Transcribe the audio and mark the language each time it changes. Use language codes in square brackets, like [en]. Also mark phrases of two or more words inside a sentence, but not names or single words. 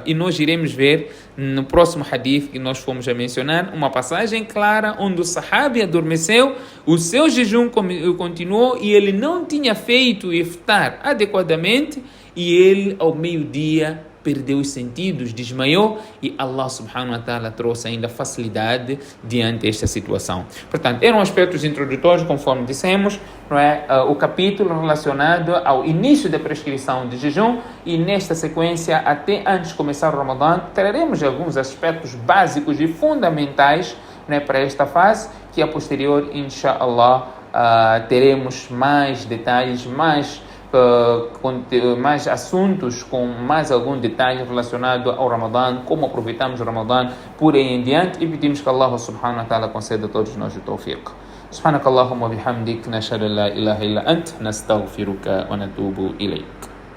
[pt] E nós iremos ver no próximo hadith que nós fomos a mencionar, uma passagem clara onde o sahabi adormeceu, o seu jejum continuou e ele não tinha feito iftar adequadamente e ele, ao meio-dia, perdeu os sentidos, desmaiou, e Allah [ar] سبحانه وتعالى [pt] trouxe ainda facilidade diante desta situação. Portanto, eram aspectos introdutórios, conforme dissemos, não é? O capítulo relacionado ao início da prescrição de jejum, e nesta sequência, até antes de começar o Ramadã, traremos alguns aspectos básicos e fundamentais, né, para esta fase, que a posterior, inshallah, teremos mais detalhes, mais assuntos com mais algum detalhe relacionado ao Ramadã, como aproveitamos o Ramadã por aí em diante, e pedimos que Allah [ar] سبحانه وتعالى [pt] conceda a todos nós o tawfiq. [ar] سبحانك اللهم بحمدك نشهد أن لا إله إلا أنت نستغفرك و نتوب إليك.